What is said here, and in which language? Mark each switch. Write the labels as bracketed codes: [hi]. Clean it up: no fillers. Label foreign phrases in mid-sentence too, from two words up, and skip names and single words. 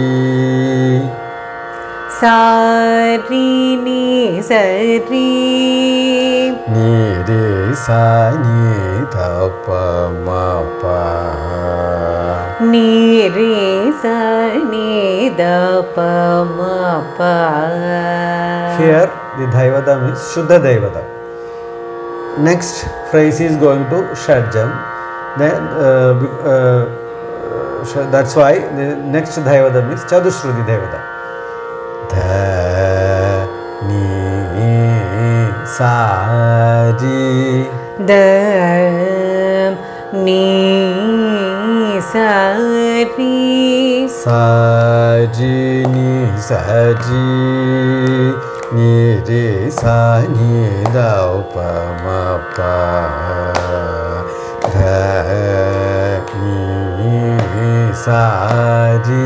[ta] சரிநி சரி. நிரே சநி தப மப. நிரே சநி தப மப. [en] Here the Dhaivadam is Shuddha Devadam. Next phrase is going to Shadjam. Then that's why the next Dhaivadam is Chadushruti Devadam. [ta] சாரி த நீ சரி சாரி நீ சரி நீ ரே சா நீ தௌ ப ம ப த நீ சாரி